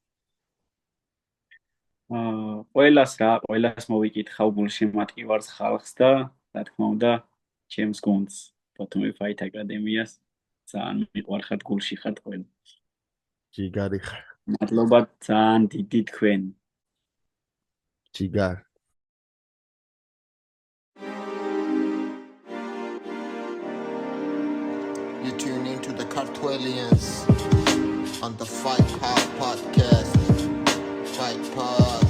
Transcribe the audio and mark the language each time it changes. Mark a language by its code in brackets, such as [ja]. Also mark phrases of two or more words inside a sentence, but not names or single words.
[ka] ყველას მოვიკითხავ გულში მატკივარს ხალხს და რა თქმა უნდა ჩემს გუნდს ბათუმი Fight Academy-ას ძალიან მიყვარხართ გულში ხართ ყველა. ჯიგარი ხარ. მადლობა ძალიან დიდი თქვენ. ჯიგარ. [en] You tune into the Kartwelians on the Fight Hop podcast. Fight Pod.